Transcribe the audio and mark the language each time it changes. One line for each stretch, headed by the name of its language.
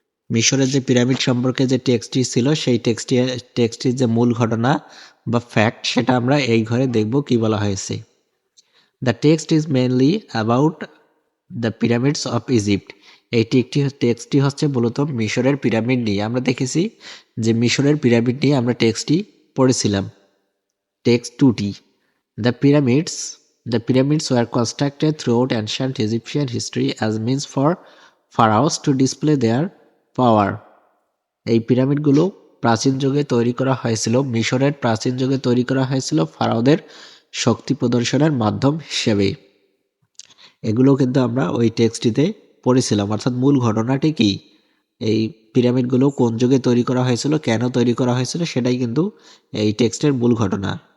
Bangla: মিশরের যে পিরামিড সম্পর্কে যে টেক্সটটি ছিল সেই টেক্সটির যে মূল ঘটনা বা ফ্যাক্ট সেটা আমরা এই ঘরে দেখব কি বলা হয়েছে।
English: The text is mainly about the pyramids of Egypt.
Bangla: এই টেক্সটটি হচ্ছে মূলত মিশরের পিরামিড নিয়ে। আমরা দেখেছি যে মিশরের পিরামিড নিয়ে আমরা টেক্সটটি পড়েছিলাম। টেক্সট 2টি,
English: The pyramids the pyramids were constructed throughout ancient Egyptian history as means for pharaohs to display their power.
Bangla: এই পিরামিডগুলো প্রাচীন যুগে তৈরি করা হয়েছিল, মিশরের প্রাচীন যুগে তৈরি করা হয়েছিল ফারাওদের শক্তি প্রদর্শনের মাধ্যম হিসেবে। এগুলো কিন্তু আমরা ওই টেক্সটিতে পড়েছিলাম। অর্থাৎ মূল ঘটনাটি কি, এই পিরামিডগুলো কোন যুগে তৈরি করা হয়েছিল, কেন তৈরি করা হয়েছিল, সেটাই কিন্তু এই টেক্সটের মূল ঘটনা।